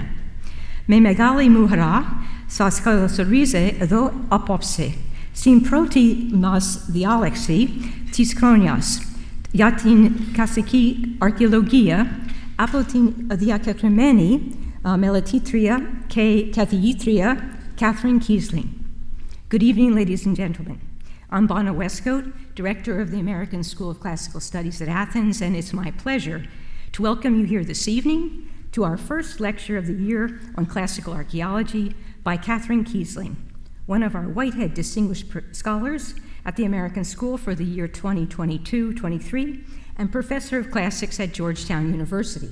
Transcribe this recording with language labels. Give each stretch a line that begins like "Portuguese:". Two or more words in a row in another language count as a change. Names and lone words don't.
Greek: Με μεγάλη μου χαρά σας καλωσορίζω εδώ απόψε, στην πρώτη μας διάλεξη της χρονιάς για την κλασική αρχαιολογία από την διακεκριμένη μελετήτρια και καθηγήτρια Catherine Keesling.
English: Good evening, ladies and gentlemen. I'm Bono Westcott, Director of the American School of Classical Studies at Athens, and it's my pleasure to welcome you here this evening to our first lecture of the year on classical archaeology by Catherine Keesling, one of our Whitehead Distinguished Scholars at the American School for the year 2022-23 and Professor of Classics at Georgetown University.